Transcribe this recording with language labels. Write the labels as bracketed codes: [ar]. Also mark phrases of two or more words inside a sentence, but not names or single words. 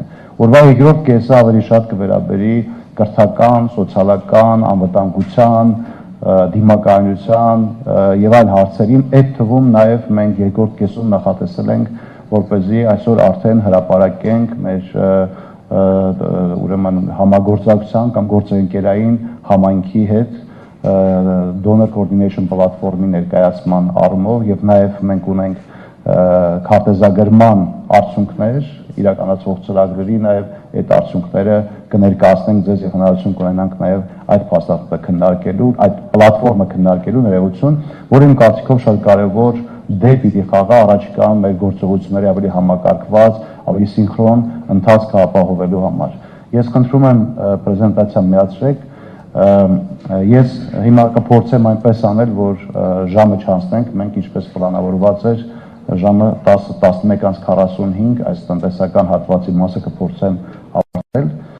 [hy] Օրվա երկրորդ կեսը ավելի շատ կվերաբերի կրթական, սոցիալական, անվտանգության, դիմակայունության եւ այլ հարցերին, այդ թվում նաեւ մենք երկրորդ կեսում նախատեսել ենք, որպեսզի այսօր արդեն հրապարակենք մեր ուրեմն համագործակցության կամ գործընկերային համայնքի հետ [en] donor coordination platform- [hy] ի ներկայացման առումով եւ նաեւ մենք ունենք քարտեզագրման արդյունքներ իրականացվող ծրագրերի նաեւ այդ արդյունքները կներկայացնենք ձեզ եւ հնարավորություն կունենանք նաեւ այդ փաստաթղթը քննարկելու, այդ պլատֆորմը քննարկելու ներողություն, որը իմ կարծիքով շատ կարեւոր դեր պիտի խաղա առաջիկա մեր գործողությունների ավելի համակարգված, ավելի սինխրոն ընթացքը ապահովելու համար։ Ես խնդրում եմ պրեզենտացիան միացրեք, ես հիմա կփորձեմ այնպես անել, որ ժամը չանցնենք, մենք ինչպես պլանավորված էր, ժամը 11:45 այս տնտեսական հատվածի մասը կփորձեմ ավարտել։